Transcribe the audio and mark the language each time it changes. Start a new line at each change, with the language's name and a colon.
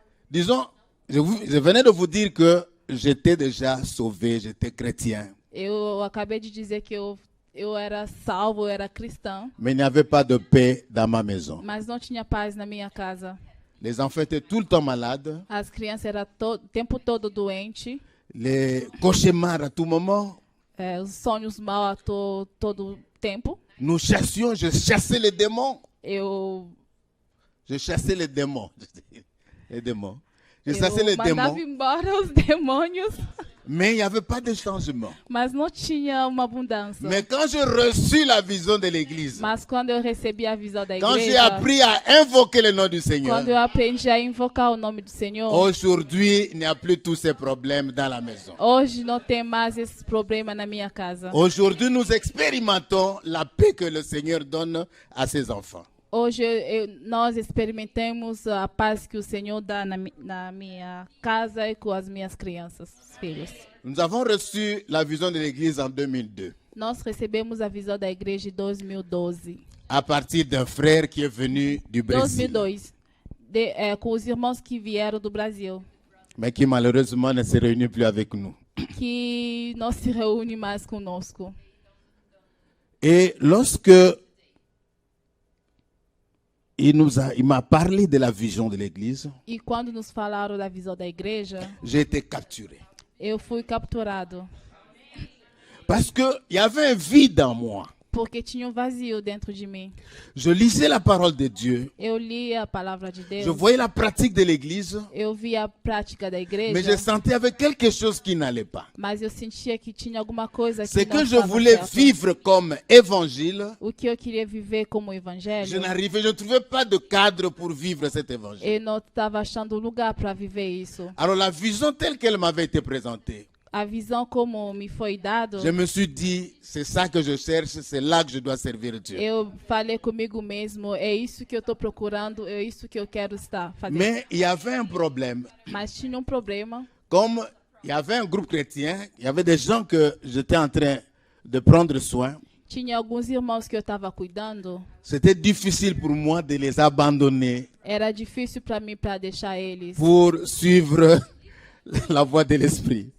French: Disons, je venais de vous dire que j'étais déjà sauvé, j'étais chrétien.
Portuguese: eu acabei de dizer que eu era salvo, eu era cristão,
French: Mais il n'y avait pas de paix dans ma maison.
Portuguese: mas não tinha paz na minha casa.
French: Les enfants étaient tout le temps malades.
Portuguese: As crianças eram o tempo todo doentes,
French: Les cauchemars à tout moment.
Portuguese: os sonhos mal a todo tempo.
French: Nous chassions, je chassais les démons.
Portuguese: Eu
French: Je chassais les démons. Les démons. Je chassais les
Portuguese: mandava
French: démons.
Portuguese: embora os demônios,
French: Mais il n'y avait pas de changement.
Portuguese: mas não tinha uma abundância.
French: Mais quand j'ai reçu la vision de l'église,
Portuguese: Mas quando eu recebi a visão da
French: quand j'ai
Portuguese: igreja,
French: appris à invoquer le nom du Seigneur,
Portuguese: quando eu aprendi a invocar o nome do Senhor,
French: aujourd'hui, il n'y a plus tous ces problèmes dans la maison.
Portuguese: hoje não tem mais esse problema na minha casa.
French: Aujourd'hui, nous expérimentons la paix que le Seigneur donne à ses enfants.
Portuguese: Hoje nós experimentamos a paz que o Senhor dá na minha casa e com as minhas crianças, filhos.
French: Nous avons reçu la vision de l'église en 2002,
Portuguese: Nós recebemos a visão da igreja em 2012.
French: à partir d'un frère qui est venu du Brésil,
Portuguese: 2002, com os irmãos que vieram do Brasil,
French: mais qui malheureusement ne se réunit plus avec nous.
Portuguese: que não se reúne mais conosco.
French: Et lorsque il m'a parlé de la vision de l'église,
Portuguese: E quando nos falaram da visão da igreja,
French: j'ai été capturé.
Portuguese: eu fui capturado.
French: Parce qu'il y avait un vide en moi.
Portuguese: Porque tinha vazio dentro de mim.
French: Je lisais la parole de Dieu.
Portuguese: Eu lia a palavra de Deus.
French: Je voyais la pratique de l'église.
Portuguese: Eu via a prática da igreja.
French: Mais je sentais avec quelque chose qui n'allait pas.
Portuguese: Mas eu sentia que tinha alguma coisa
French: C'est
Portuguese: que não
French: que je
Portuguese: estava
French: voulais
Portuguese: certo.
French: vivre comme évangile.
Portuguese: O que eu queria viver como
French: Je
Portuguese: evangelho,
French: ne trouvais pas de cadre pour vivre cet évangile.
Portuguese: eu não estava achando lugar para viver isso.
French: Alors la vision telle qu'elle m'avait été présentée,
Portuguese: A visão como me foi dado,
French: je me suis dit, c'est ça que je cherche, c'est là que je dois servir Dieu.
Portuguese: eu falei comigo mesmo, é isso que eu estou procurando, é isso que eu quero estar fazendo.
French: Mais il y avait un problème.
Portuguese: Mas tinha problema.
French: Comme il y avait un groupe chrétien, il y avait des gens que j'étais en train de prendre soin.
Portuguese: Tinha alguns irmãos que eu estava cuidando.
French: C'était difficile pour moi de les abandonner
Portuguese: Era difícil para mim para deixar eles,
French: pour suivre la voie de l'esprit.